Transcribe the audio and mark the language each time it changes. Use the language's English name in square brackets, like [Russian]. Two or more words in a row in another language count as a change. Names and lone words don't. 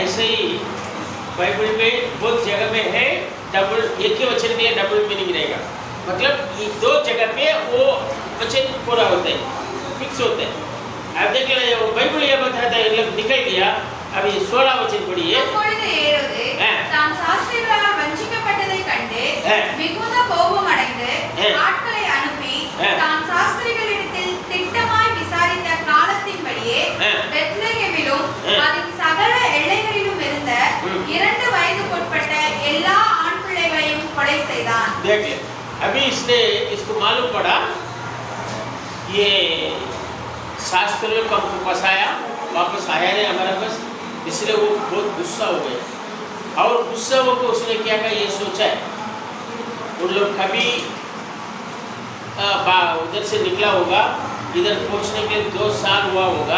[Hindi] ऐसे ही बाइबल में बहुत जगह में है डबल, एक ही वचन में [English] double meaning [Hindi] रहेगा, मतलब ये दो जगह पे वो वचन पूरा होता है, फिक्स होता है। अब देख ले, वो बाइबल ये बताता है, मतलब निकल गया। अभी 16 वचन पढ़िए। [Tamil] அப்பொழுது ஏரோது தான் சாஸ்திரிகளால் வஞ்சிக்கப்பட்டதை கண்டு மிகுந்த கோபம் அடைந்து ஆட்களை அனுப்பி தான் சாஸ்திரிகளிடத்தில் திட்டமாய் விசாரித்த காலத்தின்படியே பெத்லகேமிலும் அதன் சகல எல்லைகளிலும் இருந்த 2 வயதுக்குட்பட்ட எல்லா ஆண் பிள்ளைகளையும் கொலை செய்தான்। [Hindi] देख ले, अभी इसने इसको मालूम पड़ा ये शास्त्रियों को हमको फंसाया, वापस आया नहीं हमारे पास, इसलिए वो बहुत गुस्सा हो गया। और गुस्सा होकर उसने क्या कहा, ये सोचा है उन लोग कभी उधर से निकला होगा, इधर पहुंचने के 2 साल हुआ होगा।